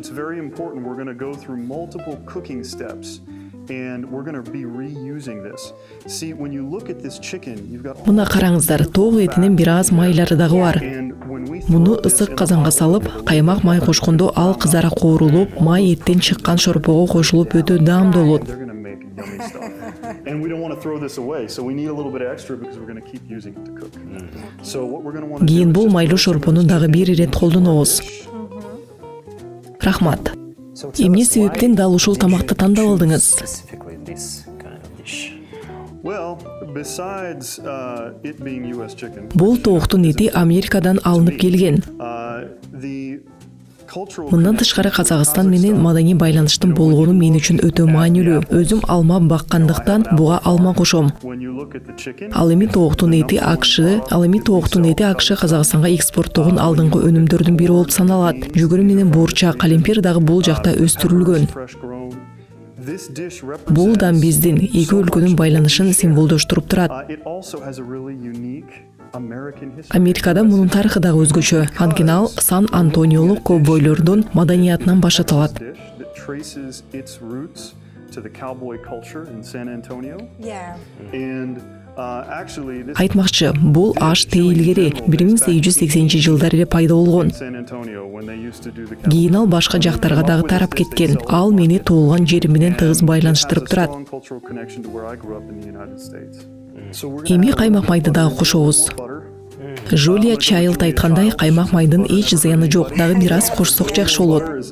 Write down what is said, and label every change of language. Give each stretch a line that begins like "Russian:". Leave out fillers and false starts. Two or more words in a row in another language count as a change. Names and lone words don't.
Kyrgyz: Мына караңыздар, тоок этинин бир аз майлары дагы бар. Муну ысык казанга салып, каймак май кошкондо ал кызара коорулуп, май эттен чыккан шорпого кошулуп өтө даамдуу болот.
English: And we don't want to throw this away, so we need a little bit extra because we're going to keep using it to cook. So what we're going to want to do
Kyrgyz: Кийин бул майлуу шорпону дагы бир ирет колдонобуз. Рахмат. Эмне себептен дал ушул тамакты тандап алдыңыз?
English: Well, besides it being US chicken,
Kyrgyz: Бул тооктун эти Америкадан алынып келген.
English: the cultural
Kyrgyz: Мындан тышкары Казакстан менен маданий байланыштын болгону мен үчүн өтө маанилүү. Өзүм алма баккандыктан буга алма кошом.
English: when you look at the chicken,
Kyrgyz: Ал эми тооктун эти АКШ Казакстанга экспорттогон алдыңкы өнүмдөрдүн бири болуп саналат. Жүгүрү менен боорчак, калемпир дагы бул жакта өстүрүлгөн.
English: fresh grown. This dish
Kyrgyz: Бул да
English: represents
Kyrgyz: биздин эки өлкөнүн байланышын символдоштуруп турат.
English: it also has a really unique American history.
Kyrgyz: Америкада мунун тарыхы дагы өзгөчө. Анткени ал Сан-Антониолук ковбойлордун маданиятынан башталат.
English: Dish that traces its roots to the cowboy culture in San Antonio. Yeah. And actually this
Kyrgyz: Айтмакчы, бул аш тейлгери 1880-жылдар эле пайда болгон.
English: San Antonio when they used to do the
Kyrgyz: Кийин ал башка жактарга дагы тарап кеткен. Ал мени туулган жерим менен тыгыз байланыштырып турат. Эми каймак майды дагы кошобуз. Жулия Чайлд айткандай, каймак майдын эч зыяны жок, дагы бир аз кошсок жакшы болот.